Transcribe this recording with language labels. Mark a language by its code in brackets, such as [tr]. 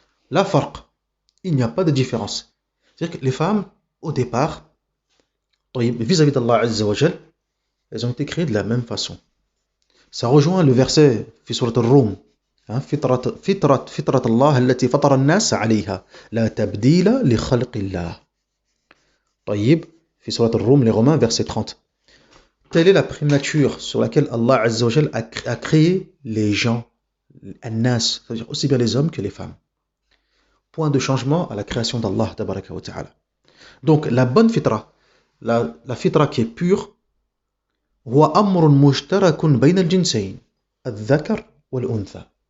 [ar] La farq, [fr] il n'y a pas de différence. C'est-à-dire que les femmes, au départ, vis-à-vis d'Allah Azza wa Jal, elles ont été créées de la même façon. Ça rejoint le verset [ar] في سورة الروم: فطرة الله التي فطر الناس عليها لا تبديل لخلق الله. طيب, في سورة الروم, [fr] les Romains, verset 30. Telle est la prime nature sur laquelle Allah Azza wa Jal a créé les gens, An-Nas, c'est-à-dire aussi bien les hommes que les femmes. Point de changement à la création d'Allah tabaraka wa ta'ala. Donc la bonne fitra, la fitra qui est pure, [ar] هو أمر مشترك بين الجنسين الذكر والأنثى.